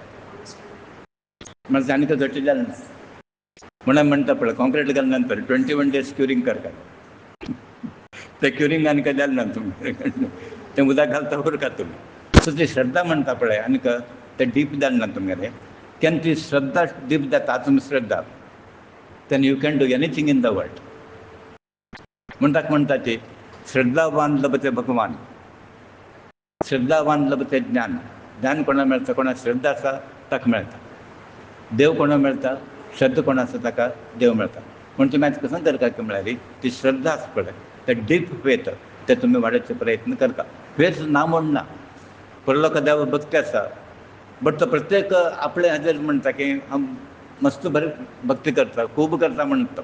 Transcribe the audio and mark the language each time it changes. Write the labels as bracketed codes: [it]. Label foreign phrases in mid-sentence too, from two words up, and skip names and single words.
[kok] म्हणजे आनीक घट्ट जालें ना म्हणून म्हणटा पळय कॉन्क्रीट घाल्या नंतर 21 days क्युरींग करता. ते क्युरींग आनीक जालें ना तुमी तें उदक घालता उरका तुमी. सो ती श्रद्धा म्हणटा पळय आनीक तें डीप जालें ना तुमगेलें. केन्ना ती श्रद्धा डीप जाता आत्मश्रद्धा [en] then you can do anything in the world. [kok] म्हणटा ती [sa] श्रद्धावान लभते भगवान, श्रद्धावान लभते ज्ञान. [kok] ज्ञान कोणाक मेळटा कोणाक श्रद्धा आसा ताका मेळटा. देव कोणाक मेळटा श्रद्धा कोणा आसा ताका देव मेळटा. म्हण तुमी आतां कसं करता की म्हळ्यार ती श्रद्धा आसा पळय ते [en] deep faith [kok] ते तुमी वाडोवचे प्रयत्न करता. फेथ ना म्हण ना. पयलो लोक देव भक्ती आसा बट तो प्रत्येक आपले हाजेर म्हणटा की हांव मस्त बरें भक्ती करता खूब करता म्हणटा.